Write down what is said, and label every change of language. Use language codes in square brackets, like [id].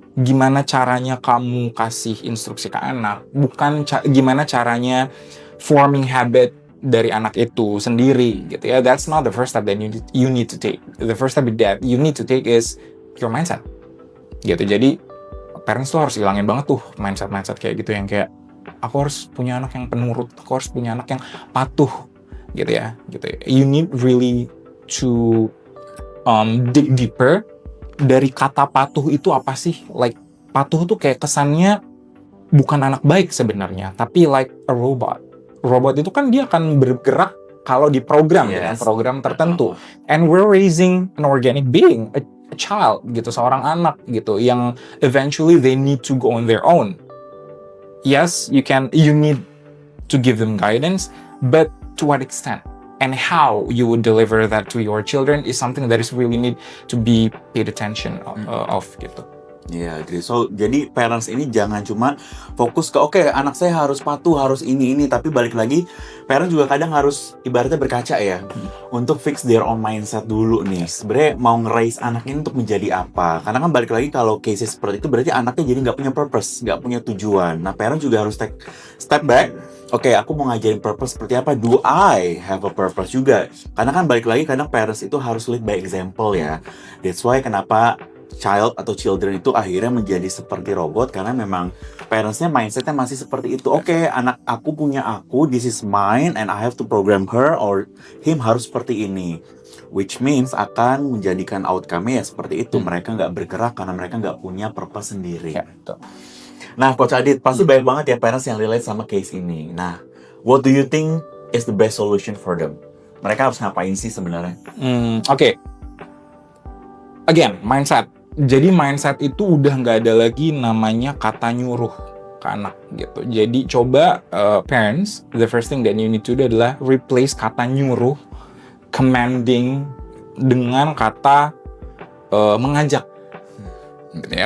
[id] gimana caranya kamu kasih instruksi ke anak, bukan gimana caranya [en] forming habit [id] dari anak itu sendiri gitu ya. [en] That's not the first step that you need to take. The first step that you need to take is your mindset [id] gitu. Jadi parents tuh harus hilangin banget tuh mindset kayak gitu yang kayak aku harus punya anak yang penurut, aku harus punya anak yang patuh gitu ya. [en] You need really to dig deeper. [id] Dari kata patuh itu apa sih? Like patuh tuh kayak kesannya bukan anak baik sebenarnya, tapi [en] like a robot. [id] Robot itu kan dia akan bergerak kalau diprogram dengan program tertentu. [en] And we're raising an organic being, a child [id] gitu, seorang anak gitu [en] yang eventually they need to go on their own. Yes, you need to give them guidance, but to what extent? And how you would deliver that to your children is something that is really need to be paid attention of [id] gitu. Iya, agree. So, jadi parents ini jangan cuma fokus ke oke, anak saya harus patuh, harus ini, tapi balik lagi, parents juga kadang harus ibaratnya berkaca ya, untuk [en] fix their own mindset [id] dulu nih. Sebenarnya mau nge-raise anak ini untuk menjadi apa? Karena kan balik lagi kalau cases seperti itu berarti anaknya jadi nggak punya purpose, nggak punya tujuan. Nah, parents juga harus [en] take step back. [id] Oke, aku mau ngajarin purpose seperti apa? [en] Do I have a purpose [id] juga? Karena kan balik lagi kadang parents itu harus [en] lead by example [id] ya. [en] That's why [id] kenapa child atau children itu akhirnya menjadi seperti robot karena memang parentsnya mindsetnya masih seperti itu. Oke, anak aku punya aku, [en] this is mine and I have to program her or him [id] harus seperti ini. [en] Which means [id] akan menjadikan outcome-nya ya seperti itu. Mereka nggak bergerak karena mereka nggak punya purpose sendiri. Ya, betul. Nah, Coach Adit, pasti banyak banget ya parents yang relate sama case ini. [en] Nah, what do you think is the best solution for them? [id] Mereka harus ngapain sih sebenarnya? [en] Oke. Again, mindset. [id] Jadi mindset itu udah nggak ada lagi namanya kata nyuruh ke anak gitu. Jadi coba parents, [en] the first thing that you need to do [id] adalah replace kata nyuruh, commanding dengan kata mengajak. Gitu ya.